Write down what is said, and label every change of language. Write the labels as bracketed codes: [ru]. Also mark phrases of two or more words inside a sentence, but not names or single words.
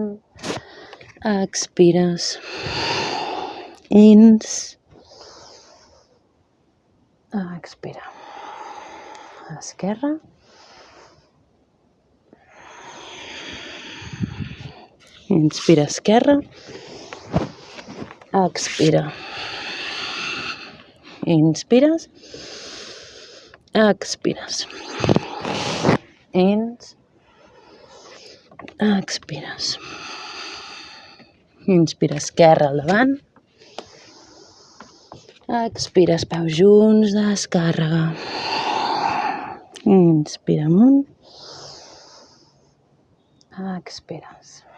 [ca] Expires. Ins. Expira. Esquerra. Inspira, esquerra. Expira. Inspires. Expires. Ins. Expires. Inspira, esquerra al davant. Expires, peus junts, descàrrega. Inspira amunt. Expires.